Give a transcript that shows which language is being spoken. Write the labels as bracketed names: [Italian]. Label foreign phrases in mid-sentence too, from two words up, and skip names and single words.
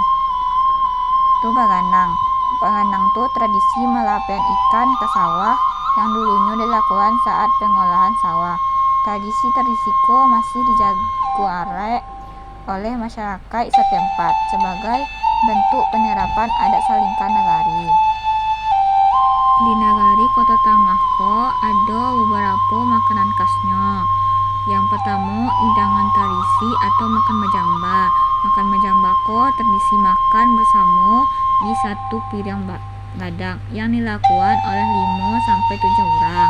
[Minangkabau] Tu baganang. [Indonesian] Baganang tu tradisi melapian ikan ke sawah yang dulunya dilakukan saat pengolahan sawah. Tradisi ko masih dijaga oleh masyarakat setempat sebagai bentuk penerapan adat salingkan nagari. Di Nagari Koto Tangah ko ada beberapa makanan khasnya. Yang pertama, hidangan tradisi atau makan majamba. Makan majamba ko tradisi makan bersama di satu piring gadang yang dilakukan oleh 5-7 orang.